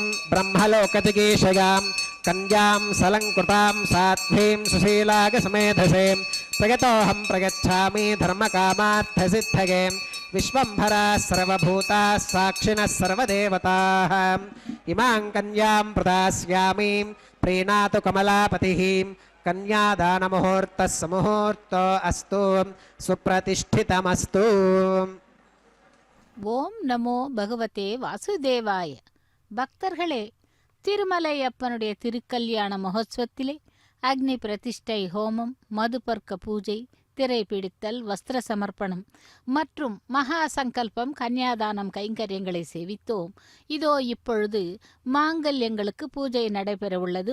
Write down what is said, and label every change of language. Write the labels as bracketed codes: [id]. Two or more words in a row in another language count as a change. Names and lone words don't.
[sa] ब्रह्मलोकजिगीषयां कन्यां सलङ्कृतां साध्वीं सुशीलागसमेधसे प्रयतोऽहं प्रयच्छामि धर्मकामार्थसिद्धये विश्वम्भराः सर्वभूताः साक्षिणः सर्वदेवताः इमां कन्यां प्रदास्यामि प्रीणातु कमलापतिः कन्यादानमुहूर्तः सुमुहूर्तो अस्तु सुप्रतिष्ठितमस्तु। ओं नमो भगवते वासुदेवाय. [ta] பக்தர்களே, திருமலையப்பனுடைய திருக்கல்யாண மகோத்சவத்திலே அக்னி பிரதிஷ்டை ஹோமம், மதுபர்க்க பூஜை, திரை பிடித்தல், வஸ்திர சமர்ப்பணம் மற்றும் மகா சங்கல்பம் கன்யாதானம் கைங்கரியங்களை சேவித்தோம். இதோ இப்பொழுது மாங்கல்யங்களுக்கு பூஜை நடைபெற உள்ளது.